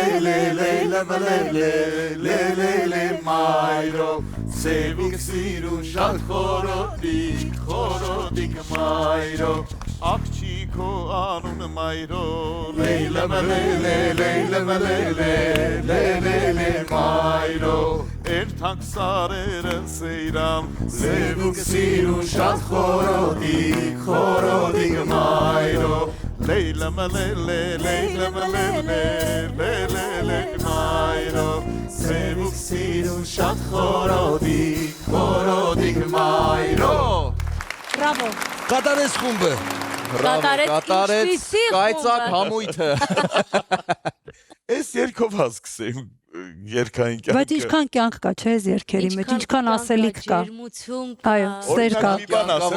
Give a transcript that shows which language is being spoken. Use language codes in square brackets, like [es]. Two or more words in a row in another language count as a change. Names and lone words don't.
[hy] լելե Մայրո Սևիկ սիրու ժան խորոդիկ Մայրո Աղջիկո անուն Մայրո Լեյլեմ լելե Մայրո Երթանք սարերը սեյրամ Սևիկ սիրու ժան խորոդիկ Մայրո Լեյլա մալելե, լեյլա մալելե, լելե Մայրո. Սևուկ սիրու շատ խորոդիկ Մայրո. Բրավո։ Կատարես խումբը։ Կատարեց ինչպիսի կայծակ խումբը։ համույթը։ Այս երկով հասկսեմ երկային կյանքը։ Բայց ինչքան կյանք կա, չէ, այս երկերի մեջ, ինչքան ասելիք կա։ Ջերմություն Այո, սեր կա։ Մի բան ասեմ,